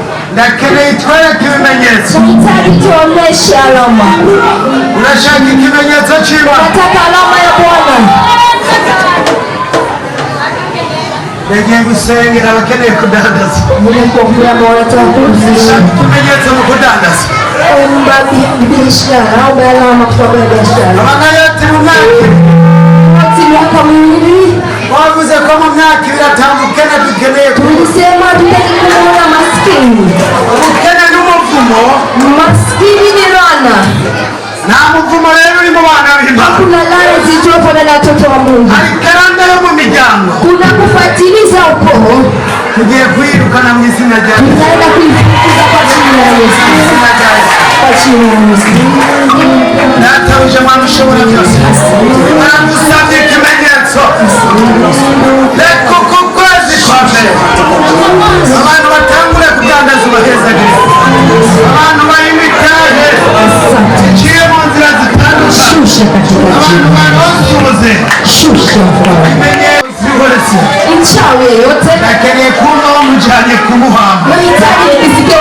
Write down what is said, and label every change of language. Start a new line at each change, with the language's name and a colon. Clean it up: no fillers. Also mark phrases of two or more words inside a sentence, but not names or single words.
Rundi: ndakeneye itwereke ibimenyetso.
Swahili: Tunahitaji tuoneshe alama.
Rundi: Unashaka ikimenyetso cy'Imana?
Swahili: Nataka alama ya Bwana.
Rundi: Ndagiye gusengera abakeneye kudandaza.
Swahili: Nimekuombea wanataka kuuza.
Rundi: Ikimenyetso mu kudandaza.
Swahili: Omba biashara, omba alama kwa biashara.
Rundi: Abana yote mu mwaka.
Swahili: Miaka miwili.
Rundi: Wavuze ko mu myaka biratambukana dukeneye.
Swahili: Tulisema tutaki kuona maskini.
Rundi: Ubukene n'umuvumo.
Swahili: Maskini ni laana.
Rundi: Nta muvumo rero uri mu bana b'Imana.
Swahili: Kuna laana zilizopo na watoto wa Mungu.
Rundi: Hari karanda yo mu miryango.
Swahili: Kuna kufatiliza ukoo.
Rundi: Tugiye kwirukana mu izina rya Yesu.
Swahili: Tunaenda kuifukuza kwa jina la Yesu. Kwa jina la Yesu.
Rundi: Databuja Mana ushobora byose. Baragusabye ikimenyetso. Reka uku kwezi kwa mbere abantu batangure kudandaza ubahezagire. Abantu bayimitahe iciye mu nzira zitandukanye. Abantu baronsuze ikimenyetso bihoretse.
Swahili: Mchawi yeyote
Rundi: nakeneye kumva bamujyanye kumuhamba.
Swahili: nahitaji